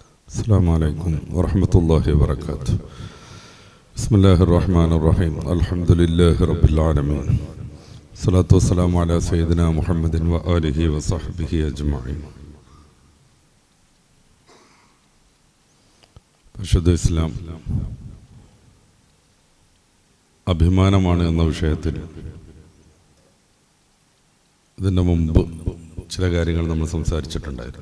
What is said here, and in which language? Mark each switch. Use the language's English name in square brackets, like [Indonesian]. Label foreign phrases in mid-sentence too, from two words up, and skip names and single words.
[Arabic] السلام عليكم ورحمة الله وبركاته. بسم الله الرحمن الرحيم. الحمد لله رب العالمين. الصلاة والسلام على سيدنا محمد وآله وصحبه أجمعين. [Malayalam] പരിശുദ്ധ ഇസ്ലാം അഭിമാനമാണ് എന്ന വിഷയത്തിൽ ഇതിൻ്റെ മുമ്പ് ചില കാര്യങ്ങൾ നമ്മൾ സംസാരിച്ചിട്ടുണ്ടായിരുന്നു.